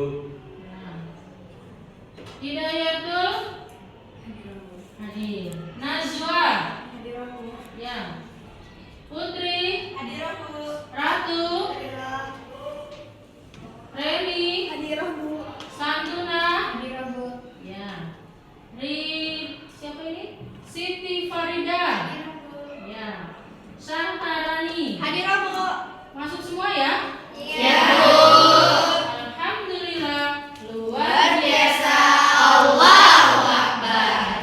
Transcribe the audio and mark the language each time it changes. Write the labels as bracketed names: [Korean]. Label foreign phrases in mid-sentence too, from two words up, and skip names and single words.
[Indonesian] Nah. Hidayatul. Hadirah, Bu. Hadir. Najwa. Hadirah, Bu. Ya. Putri. Hadirah, Bu. Ratu. Hadirah. Reni. Hadirah, Bu. Santuna. Hadirah, Bu. Ya. Siapa ini? Siti Farida. Hadirah, Bu. Ya. Shantarani. Hadirah, Bu. Masuk semua ya? Iya, Bu. Alhamdulillah, Luar biasa. [Arabic] الله أكبر.